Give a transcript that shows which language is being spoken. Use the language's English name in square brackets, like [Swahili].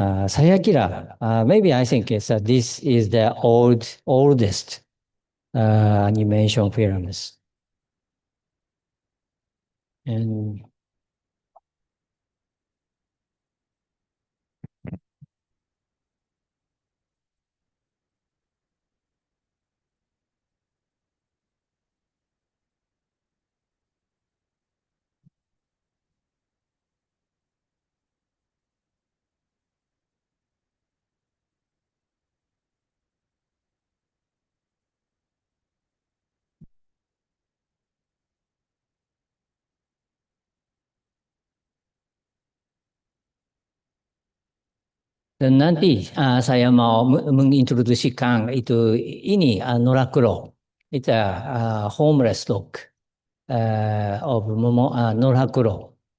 [Indonesian] Saya kira, [English] maybe I think this is the oldest animation films. And [Indonesian] Dan nanti saya mau mengintroduksikan itu ini Norakuro. [English] It's a homeless dog of Norakuro.